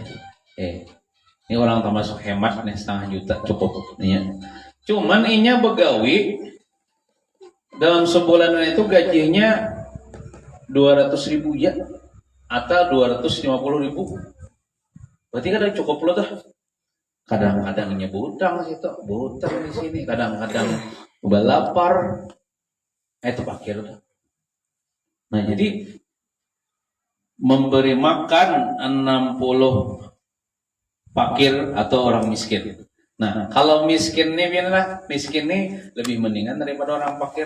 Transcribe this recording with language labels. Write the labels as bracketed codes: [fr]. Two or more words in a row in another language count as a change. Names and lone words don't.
[id] Ini orang termasuk hemat nih 0,5 juta cukup nih. [bjn] Cuman inya begawi dalam sebulan itu gajinya 200.000 ya atau 250.000. Berarti kadang cukup lo dah. Kadang-kadang inya butang situ, butang di sini, kadang-kadang balapar. Itu fakir dah. [id] Nah, jadi memberi makan 60 fakir atau orang miskin. Nah, kalau miskin nih biarlah miskin nih lebih mendingan daripada orang fakir.